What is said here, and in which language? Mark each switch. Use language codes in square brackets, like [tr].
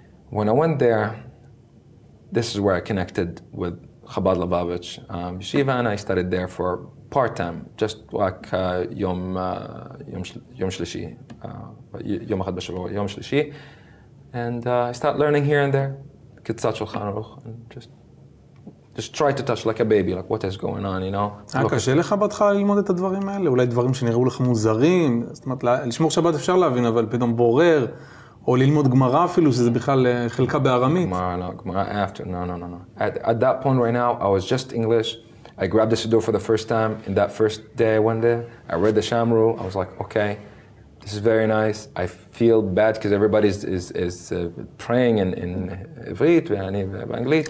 [en] When I went there, this is where I connected with Chabad Lubavitch Yeshiva, and I studied there for part-time, just like [he] Yom Shlishi, Yom Echad B'Shavua, Yom Shlishi, [en] and I started learning here and there, Kitzat Shulchan Aruch, and just try to touch like a baby, like what is going on, you know. [he] היה קשה לך בהתחלה ללמוד את הדברים האלה? אולי דברים שנראו לך מוזרים? זאת אומרת, לשמור שבת אפשר להבין, אבל פתאום בורר, או ללמוד גמרא אפילו, שזה בכלל חלקה בארמית. [en] גמרא after, no. At that point right now, I was just English. I grabbed the Siddur for the first time. In that first day I went there, I read the Shamru. I was like, okay, this is very nice. I feel bad because everybody is praying in [he] עברית ואני באנגלית.